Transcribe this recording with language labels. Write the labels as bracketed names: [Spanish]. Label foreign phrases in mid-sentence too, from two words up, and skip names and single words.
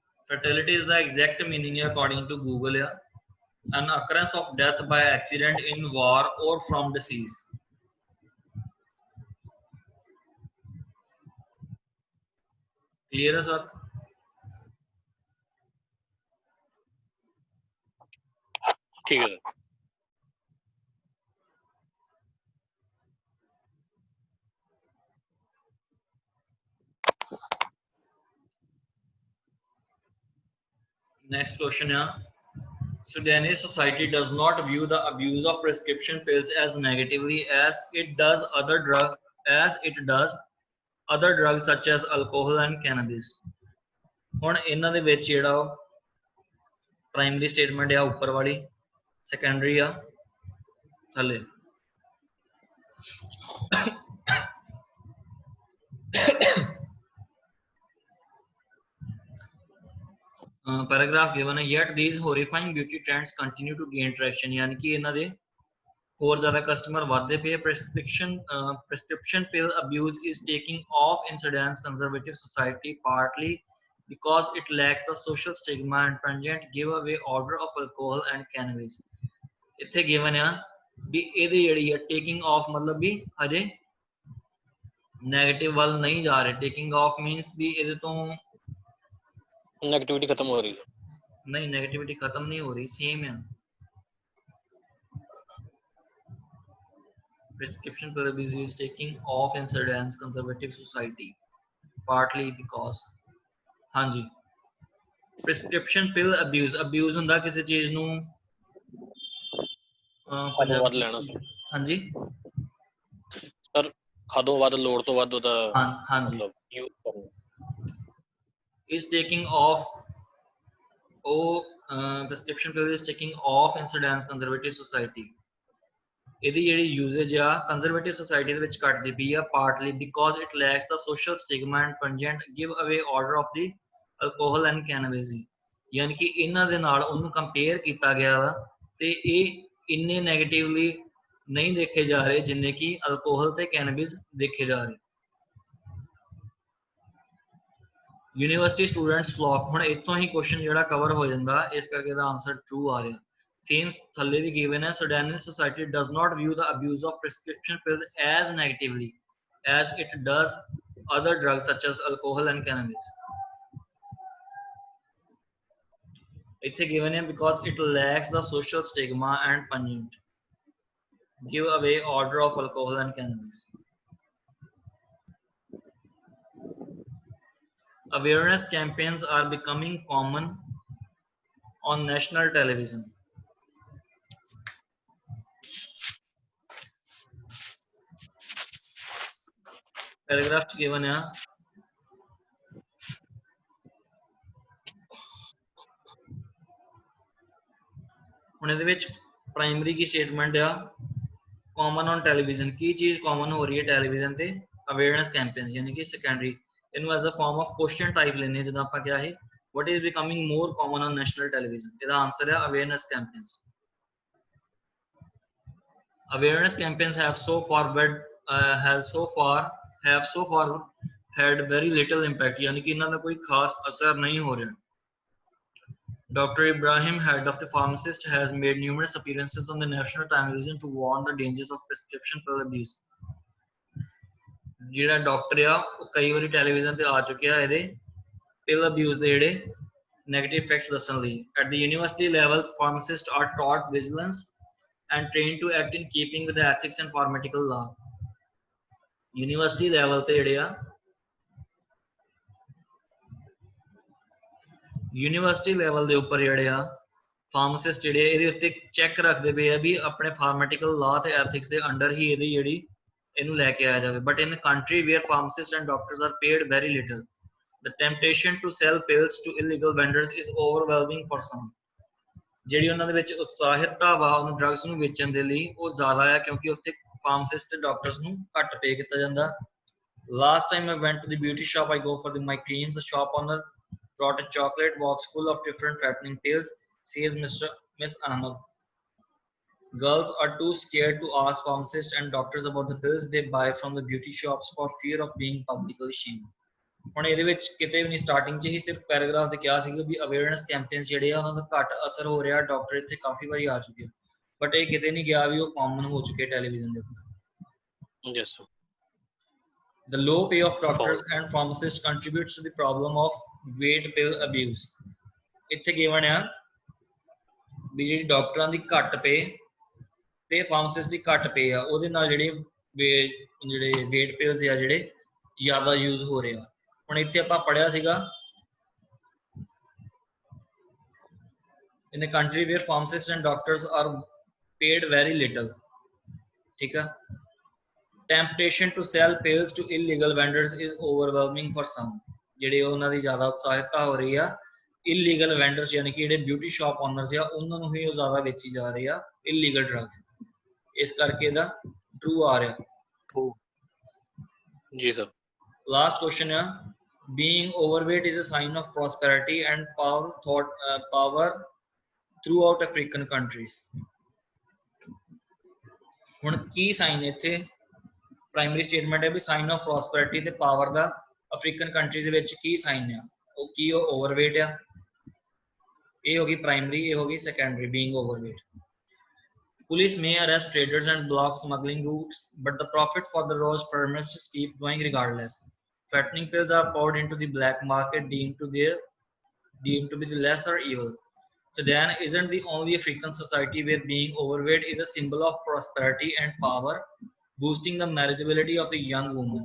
[English] Fatality is the exact meaning according to Google. An occurrence of death by accident in war or from disease. [Hindi] Clear है sir? ठीक है सर. [English] Next question. Sudanese society does not view the abuse of prescription pills as negatively as it does other drugs such as alcohol and cannabis. [Punjabi] ਹੁਣ ਇਹਨਾਂ ਦੇ ਵਿੱਚ ਜਿਹੜਾ ਪ੍ਰਾਇਮਰੀ ਸਟੇਟਮੈਂਟ ਆ ਉੱਪਰ ਵਾਲੀ, ਸੈਕੰਡਰੀ ਆ ਥੱਲੇ. [English] paragraph given ਹੈ, yet these horrifying beauty trends continue to gain traction, [Punjabi] ਯਾਨੀ ਕਿ ਇਹਨਾਂ ਦੇ ਹੋਰ ਜ਼ਿਆਦਾ ਕਸਟਮਰ ਵਧਦੇ ਪਏ. [English] prescription pill abuse is taking off in Sudan's conservative society partly because it lacks the social stigma and pungent giveaway order of alcohol and cannabis. [Punjabi] ਇੱਥੇ given ਆ ਵੀ ਇਹਦੀ ਜਿਹੜੀ ਆ [English] taking off [Punjabi] ਮਤਲਬ ਵੀ ਹਜੇ ਨੈਗੇਟਿਵ ਵੱਲ ਨਹੀਂ ਜਾ ਰਹੇ. [English] taking off means [Punjabi] ਵੀ ਇਹਦੇ ਤੋਂ [Hindi] नेगेटिविटी खत्म हो रही है. नहीं, नेगेटिविटी खत्म नहीं हो रही, सेम है. [English] Prescription pill abuse is taking off in Sudan's conservative society partly because [Hindi] हाँ जी [English] prescription pill abuse [Punjabi] ਹੁੰਦਾ ਕਿਸੇ ਚੀਜ਼ ਨੂੰ ਹਦੋਂ ਵੱਧ ਲੈਣਾ ਸਰ. [Hindi] हाँ जी [Punjabi] ਸਰ ਹਦੋਂ ਵੱਧ ਲੋੜ ਤੋਂ ਵੱਧ ਉਹਦਾ [Hindi] हाँ जी [Punjabi] ਯੂਜ਼ ਕਰਨਾ. [English] is taking off. Prescription pill is taking off in Sudan's conservative society. [Punjabi] ਇਹਦੀ ਜਿਹੜੀ ਯੂਜ਼ੇਜ ਆ ਕੰਜ਼ਰਵੇਟਿਵ ਸੋਸਾਇਟੀ ਦੇ ਵਿੱਚ ਘਟਦੀ ਪਈ ਆ [English] partly because it lacks the social stigma and pungent give away order of the alcohol and cannabis. [Punjabi] ਯਾਨੀ ਕਿ ਇਹਨਾਂ ਦੇ ਨਾਲ ਉਹਨੂੰ ਕੰਪੇਅਰ ਕੀਤਾ ਗਿਆ ਵਾ ਤੇ ਇਹ ਇੰਨੇ ਨੈਗੇਟਿਵਲੀ ਨਹੀਂ ਦੇਖੇ ਜਾ ਰਹੇ ਜਿੰਨੇ ਕਿ ਅਲਕੋਹਲ ਤੇ ਕੈਨੇਬਿਸ ਦੇਖੇ ਜਾ ਰਹੇ. [English] university students flock. [Punjabi] ਹੁਣ ਇੱਥੋਂ ਹੀ ਕੁਐਸਚਨ ਜਿਹੜਾ ਕਵਰ ਹੋ ਜਾਂਦਾ, ਇਸ ਕਰਕੇ ਇਹਦਾ [English] answer true [Punjabi] ਆ ਰਿਹਾ. ਸੇਮ ਥੱਲੇ ਵੀ ਗਿਵਨ ਹੈ, [English] Sudanese society does not view the abuse of prescription pills as negatively as it does other drugs such as alcohol and cannabis. [Punjabi] ਇੱਥੇ [English] given ਹੈ because it lacks the social stigma and pungent give away order of alcohol and cannabis. Awareness campaigns are becoming common on national television. Paragraph given है, [Punjabi] ਹੁਣ ਇਹਦੇ ਵਿੱਚ ਪ੍ਰਾਇਮਰੀ ਕੀ ਸਟੇਟਮੈਂਟ ਆ, [English] common on television. [Punjabi] ਕੀ ਚੀਜ਼ ਕਾਮਨ ਹੋ ਰਹੀ ਹੈ ਟੈਲੀਵਿਜ਼ਨ ਤੇ? [English] awareness campaigns. [Punjabi] ਯਾਨੀ ਕਿ ਸੈਕੰਡਰੀ ਇਹਨੂੰ [English] as a form of question type [Punjabi] ਲੈਣੇ, ਜਦੋਂ ਆਪਾਂ ਕਿਹਾ ਹੈ [English] what is becoming more common on national television. [Punjabi] ਇਹਦਾ ਆਨਸਰ ਹੈ [English] awareness campaigns. Awareness campaigns have so far had very little impact. [Punjabi] ਯਾਨੀ ਕਿ ਇਹਨਾਂ ਦਾ ਕੋਈ ਖਾਸ ਅਸਰ ਨਹੀਂ ਹੋ ਰਿਹਾ. [English] Dr. Ibrahim, head of the pharmacist, has made numerous appearances on the national television to warn the dangers of prescription pill abuse. [Punjabi] ਜਿਹੜਾ ਡਾਕਟਰ ਆ ਉਹ ਕਈ ਵਾਰੀ ਟੈਲੀਵਿਜ਼ਨ ਤੇ ਆ ਚੁੱਕਿਆ ਇਹਦੇ [English] pill abuse [Punjabi] ਦੇ ਜਿਹੜੇ [English] negative effects [Punjabi] ਦੱਸਣ ਲਈ. [English] At the university level, pharmacists are taught vigilance and trained to act in keeping with the ethics and pharmaceutical law. University level [Punjabi] ਤੇ ਜਿਹੜੇ ਆ [English] university level [Punjabi] ਦੇ ਉੱਪਰ ਜਿਹੜੇ ਆ ਫਾਰਮਾਸਿਸਟ ਜਿਹੜੇ ਇਹਦੇ ਉੱਤੇ ਚੈੱਕ ਰੱਖਦੇ ਪਏ ਆ ਵੀ ਆਪਣੇ [English] pharmaceutical law [Punjabi] ਤੇ ਐਥਿਕਸ ਦੇ ਅੰਡਰ ਹੀ ਇਹਦੀ ਜਿਹੜੀ ਇਹਨੂੰ ਲੈ ਕੇ ਆਇਆ ਜਾਵੇ. [English] but in country where pharmacist and doctors are paid very little, the temptation to sell pills to illegal vendors is overwhelming for some. [Punjabi] ਜਿਹੜੀ ਉਹਨਾਂ ਦੇ ਵਿੱਚ ਉਤਸ਼ਾਹਿਤਤਾ ਵਾ ਉਹਨੂੰ ਡਰੱਗਸ ਨੂੰ ਵੇਚਣ ਦੇ ਲਈ ਉਹ ਜ਼ਿਆਦਾ ਆ ਕਿਉਂਕਿ ਉੱਥੇ ਫਾਰਮਾਸਿਸਟ ਤੇ ਡਾਕਟਰਸ ਨੂੰ ਘੱਟ ਪੇ ਕੀਤਾ ਜਾਂਦਾ. [English] Last time I went to the beauty shop I go for my creams. The shop owner brought a chocolate box full of different fattening pills, says Miss Ahmed. Girls are too scared to ask pharmacists and doctors about the pills they buy from the beauty shops for fear of being publicly shamed. [Punjabi] ਹੁਣ ਇਹਦੇ ਵਿੱਚ ਕਿਤੇ ਵੀ ਨਹੀਂ ਸਟਾਰਟਿੰਗ 'ਚ ਹੀ ਸਿਰਫ ਪੈਰਾਗ੍ਰਾਫ ਤੇ ਕਿਹਾ ਸੀਗਾ ਵੀ [English] awareness campaigns [Punjabi] ਜਿਹੜੇ ਆ ਉਹਨਾਂ ਦਾ ਘੱਟ ਅਸਰ ਹੋ ਰਿਹਾ, ਡਾਕਟਰ ਇੱਥੇ ਕਾਫੀ ਵਾਰੀ ਆ ਚੁੱਕੇ, ਬਟ ਇਹ ਕਿਤੇ ਨਹੀਂ ਗਿਆ ਵੀ ਉਹ ਕਾਮਨ ਹੋ ਚੁੱਕੇ ਟੈਲੀਵਿਜ਼ਨ ਦੇ ਉੱਪਰ। [English] Yes, sir. The low pay of doctors Follow. and pharmacists contributes to the problem of weight pill abuse. [Punjabi] ਇੱਥੇ given ਆ ਵੀ ਜਿਹੜੀ ਡਾਕਟਰਾਂ ਦੀ ਘੱਟ ਪੇ ਤੇ ਫਾਰਮਾਸਿਸਟ ਦੀ ਘੱਟ ਪੇ ਆ, ਉਹਦੇ ਨਾਲ ਜਿਹੜੇ [English] weight pills [Punjabi] ਆ ਜਿਹੜੇ ਜ਼ਿਆਦਾ ਯੂਜ਼ ਹੋ ਰਹੇ ਆ। ਹੁਣ ਇੱਥੇ ਆਪਾਂ ਪੜਿਆ ਸੀਗਾ [English] in a country where pharmacists and doctors are paid very little, [Punjabi] ਠੀਕ ਆ, [English] temptation to sell pills to illegal vendors is overwhelming for some, [Punjabi] ਜਿਹੜੇ ਉਹਨਾਂ ਦੀ ਜ਼ਿਆਦਾ ਉਤਸ਼ਾਹਿਤਤਾ ਹੋ ਰਹੀ ਆ [English] illegal vendors [Punjabi] ਯਾਨੀ ਕਿ ਜਿਹੜੇ [English] beauty shop owners [Punjabi] ਆ ਉਹਨਾਂ ਨੂੰ ਹੀ ਉਹ ਜ਼ਿਆਦਾ ਵੇਚੀ ਜਾ ਰਹੀ ਆ [English] illegal drugs, [Punjabi] ਇਸ ਕਰਕੇ ਇਹਦਾ ਟਰੂ ਆ ਰਿਹਾ। [English] True. ਜੀ sir. Last question ਆ, being overweight is a sign of prosperity and power throughout African countries. [Punjabi] ਹੁਣ ਕੀ ਸਾਈਨ ਇੱਥੇ ਪ੍ਰਾਇਮਰੀ ਸਟੇਟਮੈਂਟ ਹੈ ਵੀ [English] sign of prosperity [Punjabi] ਤੇ ਪਾਵਰ ਦਾ [English] African countries [Punjabi] ਦੇ ਵਿੱਚ ਕੀ ਸਾਈਨ ਆ, ਉਹ ਕੀ ਉਹ ਓਵਰਵੇਟ ਆ, ਇਹ ਹੋ ਗਈ ਪ੍ਰਾਇਮਰੀ, ਇਹ ਹੋ ਗਈ [English] secondary being overweight. Police may arrest traders and block smuggling routes, but the profit for the rose pharmacists keep going regardless. Fattening pills are poured into the black market, deemed to be the lesser evil. Sudan isn't the only African society where being overweight is a symbol of prosperity and power, boosting the marriageability of the young woman.